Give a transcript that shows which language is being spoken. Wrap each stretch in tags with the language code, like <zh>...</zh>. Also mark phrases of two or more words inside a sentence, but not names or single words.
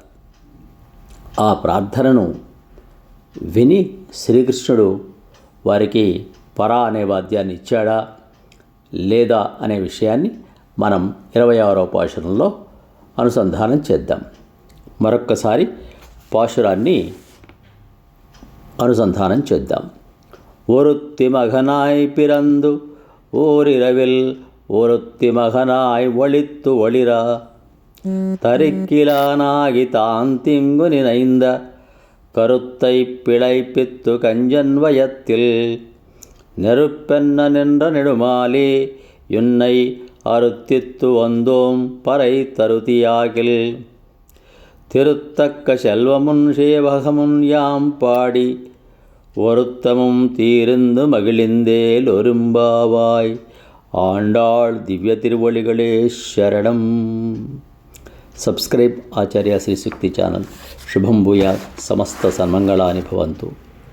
<te>ఆ ప్రార్థనను విని శ్రీకృష్ణుడు వారికి పర అనే వాద్యాన్ని ఇచ్చాడా లేదా అనే విషయాన్ని మనం 26వ పాశురంలో అనుసంధానం చేద్దాం. మరొక్కసారి పాశురాన్ని అనుసంధానం చేద్దాం.</te> <ta>ஒருத்தி மகனாய் பிறந்து ஓரிரவில் ஒருத்தி மகனாய் ஒளித்து ஒளிரா தரிக்கிலானாகி தான் திங்கு நினைந்த கருத்தை பிழைப்பித்து கஞ்சன் வயத்தில் நெருப்பென்ன நின்ற நெடுமாலே யுன்னை அறுத்தித்து வந்தோம் பறை தருதியாகில் திருத்தக்க செல்வமுன் சேவகமுன் யாம் பாடி வருத்தமும் தீர்ந்து மகிழ்ந்தேல் ஒரும்பாவாய். ஆண்டாள் திவ்ய திருவொழிகளே சரணம்.</ta> <te>సబ్స్క్రైబ్ ఆచార్య శ్రీ సూక్తి ఛానల్. శుభం భూయాత్. సమస్త సన్మంగళాని భవంతు.</te>